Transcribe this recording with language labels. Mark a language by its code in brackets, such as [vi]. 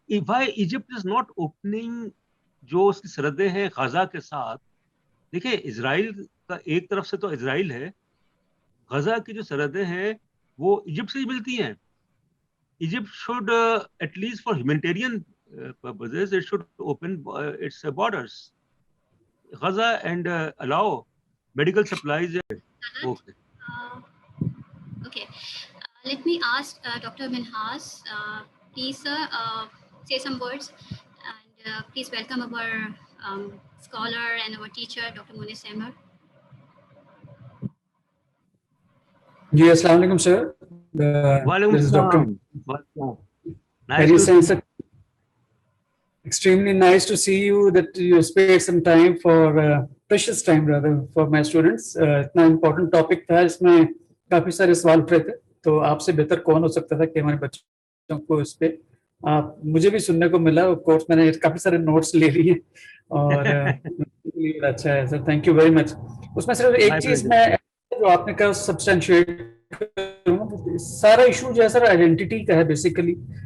[en] Why Egypt is not opening जो उसकी सरहदें हैं गाजा के साथ. [hi] देखिए, इजराइल का एक तरफ से तो इजराइल है, गाजा की जो सरहदें हैं वो इजिप्ट से ही मिलती हैं. [en] Egypt should, at least for humanitarian purposes, it should open its borders, Gaza, and allow medical supplies. Okay. Okay. Let me ask Dr. Minhas, please, sir, say some words, and please welcome our scholar and our teacher, Dr. Munis Ahmed. [hi] जी अस्सलाम वालेकुम sir. [en] This is Dr. Nice to see you. Extremely nice to see you that you spared some time for precious time rather for my students. [hi] इतना important topic था, इसमें काफी सारे सवाल उठ रहे थे, तो आपसे बेहतर कौन हो सकता था कि हमारे बच्चों को इस पे आप मुझे भी सुनने को मिला. ऑफ कोर्स मैंने काफी सारे नोट्स ले लिए और अच्छा है sir, [en] Thank you very much. [hi] उसमें सिर्फ एक चीज मैं जो आपने कहा सब्सटेंशिएट करूंगा, सारा इशू जो है सर आइडेंटिटी का है बेसिकली.